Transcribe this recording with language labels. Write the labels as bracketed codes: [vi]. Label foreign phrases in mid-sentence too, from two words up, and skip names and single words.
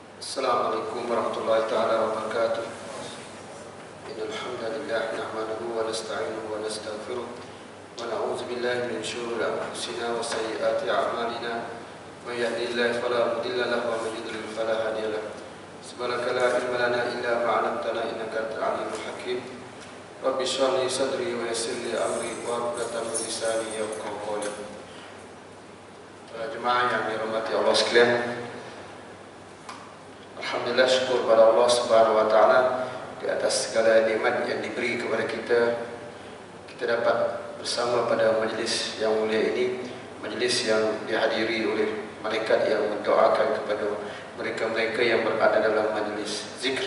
[ar] السلام عليكم ورحمة الله تعالى وبركاته. إن الحمد لله نحمده ونستعينه ونستغفره ونعوذ بالله من شرور أنفسنا وسيئات أعمالنا. من يهده الله فلا مضل له ومن يضلل فلا هادي له. سبحانك لا علم لنا إلا ما علمتنا إنك أنت العليم الحكيم. رب اشرح لي صدري ويسر لي أمري واحلل عقدة من لساني يفقهوا قولي. [ms] Jemaah yang dirahmati Allah sekalian, alhamdulillah, syukur pada Allah [ar] سبحانه وتعالى [ms] di atas segala nikmat yang diberi kepada kita. Kita dapat bersama pada majlis yang mulia ini, majlis yang dihadiri oleh malaikat yang mendoakan kepada mereka-mereka yang berada dalam majlis zikr.